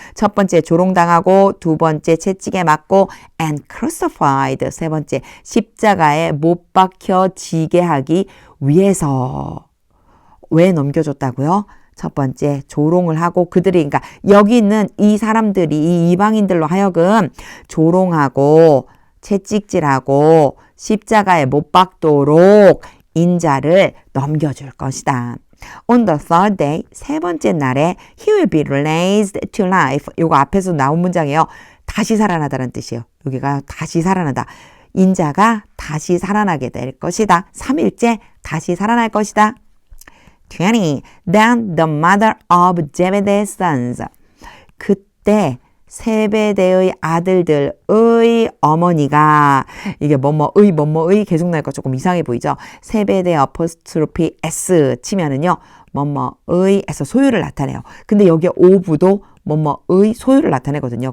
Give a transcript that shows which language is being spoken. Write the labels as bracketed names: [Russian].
[Korean] 첫 번째 조롱당하고 두 번째 채찍에 맞고 [English] and crucified [Korean] 세 번째 십자가에 못 박혀 지게 하기 위해서 왜 넘겨줬다고요? 첫 번째 조롱을 하고 그들이 그러니까 여기 있는 이 사람들이 이 이방인들로 하여금 조롱하고 채찍질하고 십자가에 못 박도록 인자를 넘겨줄 것이다. [English] On the third day, [Korean] 세 번째 날에 [English] he will be raised to life. [Korean] 요거 앞에서 나온 문장이에요. 다시 살아나다라는 뜻이에요. 여기가 다시 살아나다. 인자가 다시 살아나게 될 것이다. 3일째 다시 살아날 것이다. 20. [English] Then the mother of Zebedee's sons. [Korean] 그때 세베대의 아들들의 어머니가 이게 뭐뭐의 계속 나니까 조금 이상해 보이죠. 세베대 어퍼스트로피 S 치면은요. 뭐뭐의에서 소유를 나타내요. 근데 여기에 오브도 뭐뭐의 소유를 나타내거든요.